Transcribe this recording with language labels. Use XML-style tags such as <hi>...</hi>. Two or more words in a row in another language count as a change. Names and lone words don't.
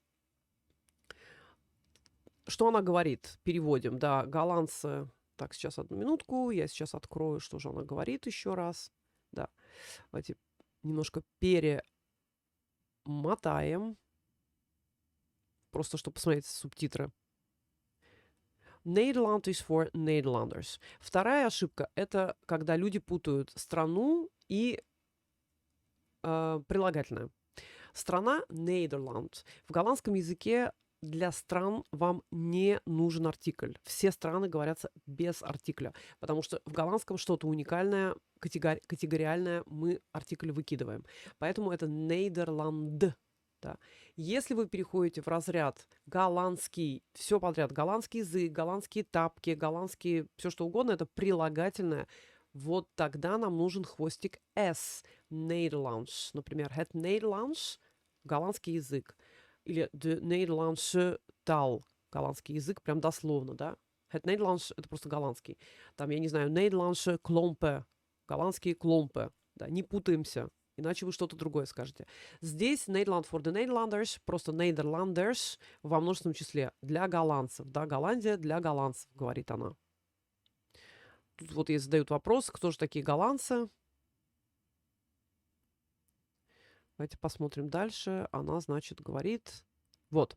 <ru>Что она говорит? Переводим, да, голландцы. Так, сейчас одну минутку, я сейчас открою, что же она говорит еще раз. Да, давайте немножко перемотаем, просто чтобы посмотреть субтитры.</ru> <nl>Nederland is for Nederlanders.</nl> <ru>Вторая ошибка – это когда люди путают страну и прилагательное. Страна – Nederland. В голландском языке для стран вам не нужен артикль. Все страны говорятся без артикля, потому что в голландском что-то уникальное, категориальное, мы артикль выкидываем. Поэтому это Nederland. Да. Если вы переходите в разряд голландский, все подряд, голландский язык, голландские тапки, голландские, все что угодно, это прилагательное, вот тогда нам нужен хвостик S.</ru> <nl>Nederlands. Например, het Nederlands –</nl> <ru>голландский язык.</ru> <nl>Или de Nederlandse taal,</nl> <ru>голландский язык, прям дословно, да.</ru> <nl>Het Nederlands –</nl> <ru>это просто голландский. Там, я не знаю,</ru> <nl>Nederlandse klompen,</nl> <ru>голландские кломпы. Да, не путаемся, иначе вы что-то другое скажете.</ru> <nl>Здесь Nederland for the Nederlanders,</nl> <ru>просто Nederlanders во множественном числе для голландцев. Да, Голландия для голландцев, говорит она. Тут вот ей задают вопрос, кто же такие голландцы. Давайте посмотрим дальше. Она, значит, говорит... Вот.</ru>